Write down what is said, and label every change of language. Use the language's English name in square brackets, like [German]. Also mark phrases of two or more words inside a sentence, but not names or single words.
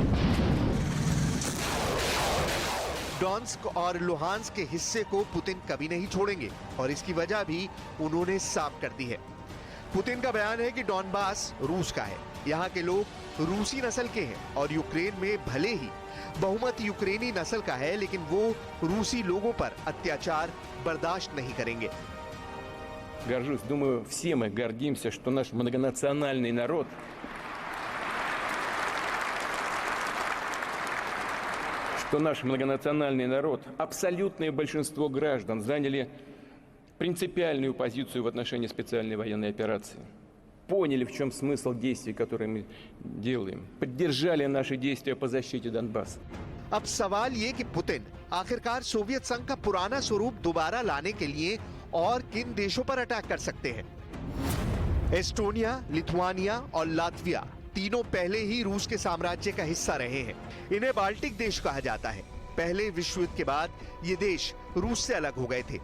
[Hindi] डॉन्स्क और लुहांस्क के हिस्से को पुतिन कभी नहीं छोड़ेंगे और इसकी वजह भी उन्होंने साफ कर दी है। पुतिन का बयान है कि डॉनबास रूस का है यहाँ के लोग रूसी नस्ल के हैं और यूक्रेन में भले ही बहुमत यूक्रेनी नस्ल का है, लेकिन वो रूसी लोगों पर अत्याचार बर्दाश्त नहीं करेंगे। [Russian] Горжусь, думаю, все мы гордимся, что наш многонациональный народ абсолютное большинство граждан заняли принципиальную позицию в отношении специальной военной операции. Поняли, в чем смысл действий, которые мы делаем. Поддержали наши действия по защите Донбасса. [Hindi] अब सवाल ये कि पुतिन आखिरकार सोवियत संघ का पुराना स्वरूप दोबारा लाने के लिए और किन देशों पर अटैक कर सकते हैं। एस्टोनिया, लिथुआनिया और लातविया तीनों पहले ही रूस के साम्राज्य का हिस्सा रहे हैं। इन्हें बाल्टिक देश कहा जाता है। पहले विश्व युद्ध के बाद ये देश रूस से अलग हो गए थे।